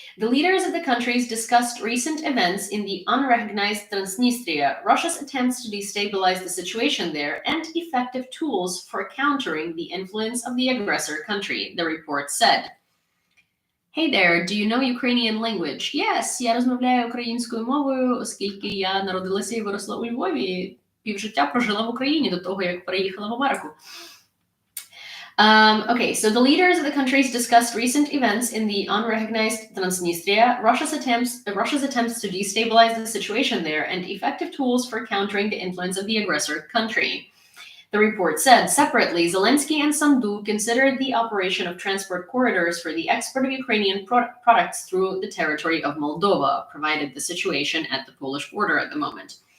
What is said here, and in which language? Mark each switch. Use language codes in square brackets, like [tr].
[en] The leaders of the countries discussed recent events in the unrecognized Transnistria, Russia's attempts to destabilize the situation there, and effective tools for countering the influence of the aggressor country, the report said. Hey there, do you know Ukrainian language? [uk] Yes, я розмовляю українською мовою, оскільки я народилася і виросла у Львові. Півжиття прожила в Україні до того, як переїхала в Америку. [en] Okay, so the leaders of the countries discussed recent events in the unrecognized Transnistria, Russia's attempts to destabilize the situation there, and effective tools for countering the influence of the aggressor country. The report said, separately, Zelensky and Sandu considered the operation of transport corridors for the export of Ukrainian products through the territory of Moldova, provided the situation at the Polish border at the moment.